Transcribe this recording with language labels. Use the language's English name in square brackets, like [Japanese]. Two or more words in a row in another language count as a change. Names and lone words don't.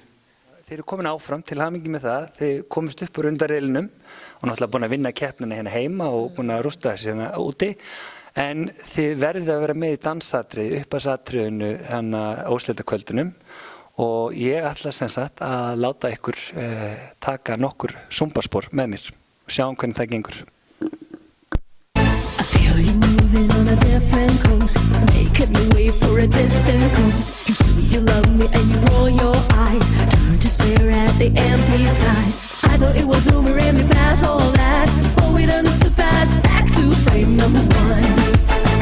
[Icelandic] Þeir eru komin áfram, til hamingju með það. Þeir komist upp úr undanriðlinum og náttúrulega búin að vinna keppnina hérna heima og búin að rústa þessi hérna úti. En þið verðið að vera með í dansatriði, uppásatriðinu úrslitakvöldunum og ég ætla sem sagt að láta ykkur taka nokkur zumbaspor með mér og sjáum hvernig það gengur. [English] I feel you moving on a different coast, making me wait for a distant coast. You say you love me and you roll your eyes, turn to stare at the empty skies. I thought it was over and we passed all that, but we done this too fast, back to frame number 1.